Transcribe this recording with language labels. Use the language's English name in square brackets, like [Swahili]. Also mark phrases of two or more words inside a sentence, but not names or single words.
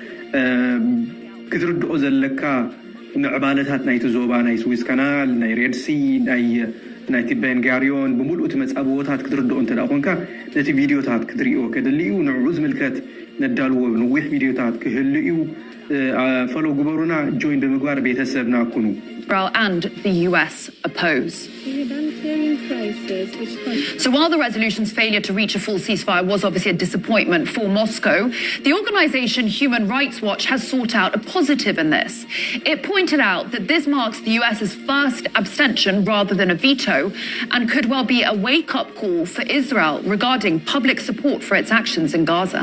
[Tigrinya] ክትርድኦ ዘለካ ምዕባለታት ናይቲ ዞባ ናይ ስዊዝ ካናል ናይ ሬድሲ ናይቲ ቤንጋሪዮን ብምሉእ እቲ መፃብቦታት ክትርድኦ እንተደኣ ኮንካ ነቲ ቪድዮታት ክትሪኦ ከድሊ እዩ ንዕኡ ዝምልከት ነዳልዎ ንዊሕ ቪድዮታት ክህሉ እዩ ፈሎ ግበሩና ጆይን ብምግባር ቤተሰብና ኩኑ [English] Israel and the US oppose. So while the resolution's failure to reach a full ceasefire was obviously a disappointment for Moscow, the organization Human Rights Watch has sought out a positive in this. It pointed out that this marks the US's first abstention rather than a veto and could well be a wake-up call for Israel regarding public support for its actions in Gaza.